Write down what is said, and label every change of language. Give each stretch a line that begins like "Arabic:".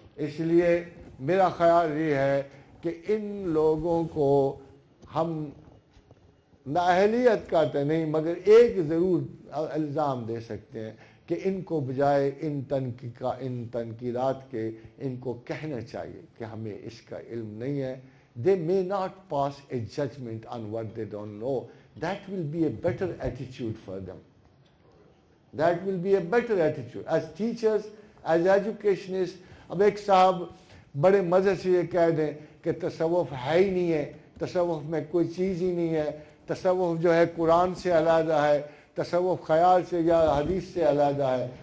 Urdu: اس لیے میرا خیال یہ ہے کہ ان لوگوں کو ہم نااہلیت کا تو نہیں مگر ایک ضرور الزام دے سکتے ہیں کہ ان کو بجائے ان تنقیدات کے ان کو کہنا چاہیے کہ ہمیں اس کا علم نہیں ہے.
English: They may not pass a judgment on what they don't know. That will be a better attitude for them. That will be a better attitude. As teachers, as educationists,
Urdu: اب ایک صاحب بڑے مزے سے یہ کہہ دیں کہ تصوف ہے ہی نہیں ہے، تصوف میں کوئی چیز ہی نہیں ہے، تصوف جو ہے قرآن سے علیحدہ ہے، تصوف خیال سے یا حدیث سے علیحدہ ہے.